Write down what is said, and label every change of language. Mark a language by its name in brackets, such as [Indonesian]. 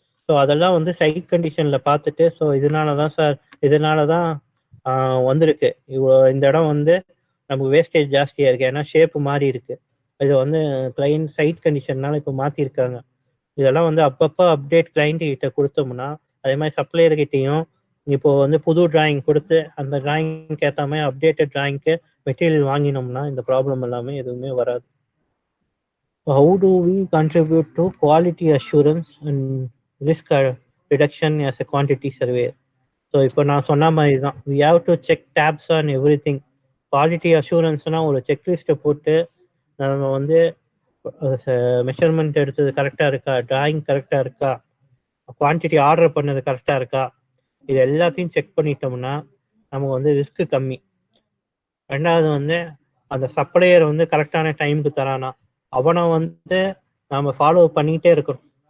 [Tamil] So அதெல்லாம் வந்து side கண்டிஷனில் பார்த்துட்டு, ஸோ இதனால தான் சார், இதனால தான் வந்திருக்கு, இந்த இடம் வந்து நமக்கு வேஸ்டேஜ் ஜாஸ்தியாக இருக்குது, ஏன்னா ஷேப்பு மாறி இருக்கு, இது வந்து கிளைண்ட் சைட் கண்டிஷன்னால இப்போ மாற்றிருக்காங்க. இதெல்லாம் வந்து அப்பப்போ அப்டேட் கிளைண்ட்டு கிட்ட கொடுத்தோம்னா, அதே மாதிரி சப்ளையர்கிட்டையும் இப்போ வந்து புது டிராயிங் கொடுத்து அந்த டிராயிங்க்கு ஏற்ற மாதிரி அப்டேட்டட் டிராயிங்க்கு மெட்டீரியல் வாங்கினோம்னா இந்த ப்ராப்ளம் எல்லாமே எதுவுமே வராது. [English] How do we contribute to quality assurance and risk reduction as a quantity surveyor? [Tamil] So இப்போ நான் சொன்ன மாதிரி தான், [English] we have to check tabs on everything. [Tamil] Quality அஷூரன்ஸ்னா ஒரு செக்லிஸ்ட்டை போட்டு நம்ம வந்து மெஷர்மெண்ட் எடுத்தது கரெக்டாக இருக்கா, டிராயிங் கரெக்டாக இருக்கா, குவான்டிட்டி ஆர்டர் பண்ணது கரெக்டாக இருக்கா, இது எல்லாத்தையும் செக் பண்ணிட்டோம்னா நமக்கு வந்து ரிஸ்க் கம்மி. ரெண்டாவது வந்து அந்த சப்ளையர் வந்து கரெக்டான டைமுக்கு தரானா அவனை வந்து நம்ம ஃபாலோ பண்ணிக்கிட்டே இருக்கணும்.